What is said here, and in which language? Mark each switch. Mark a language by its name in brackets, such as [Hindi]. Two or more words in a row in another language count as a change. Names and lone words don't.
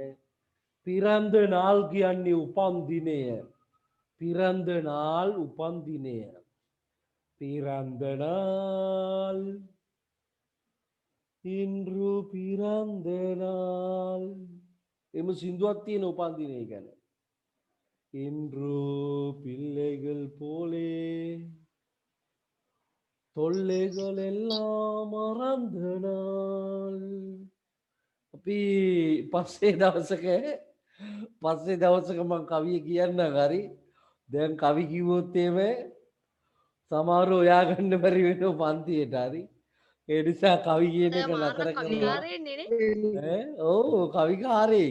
[Sinhala] පිරන්දනාල් කියන්නේ උපන් දිනය. පිරන්දනාල් උපන් දිනය. [Tamil] பிறந்தநாள் இன்று பிறந்தநாள் [Sinhala] එම සින්දුවක් තියෙන උපන් දිනය ගැන. [Tamil] இன்று பிள்ளைகள் போலே தொல்லைகள் எல்லாம் மறந்த நாள். [Sinhala] අපි පස්සේ දවසක මං කවිය කියන්න හරි. දැන් කවි කිව්වොත් එහෙම සමහරව හොයාගන්න බැරි වෙනවා පන්තියට හරි. ඒ නිසා කවි කියන එක නතර කරලා ඔව් කවිකාරයෙක්.